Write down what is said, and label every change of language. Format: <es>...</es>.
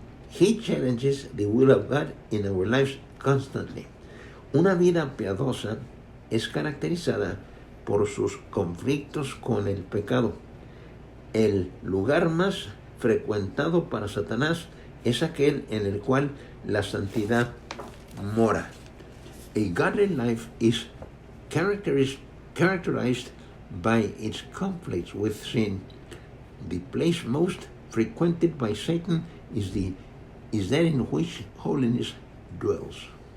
<en>He challenges the will of God in our lives constantly.</en> <es>Una vida piadosa es caracterizada por sus conflictos con el pecado. El lugar más frecuentado para Satanás es aquel en el cual la santidad mora.</es> <en>A godly life is characterized characterized by its conflicts with sin. The place most frequented by Satan is that in which holiness dwells.</en>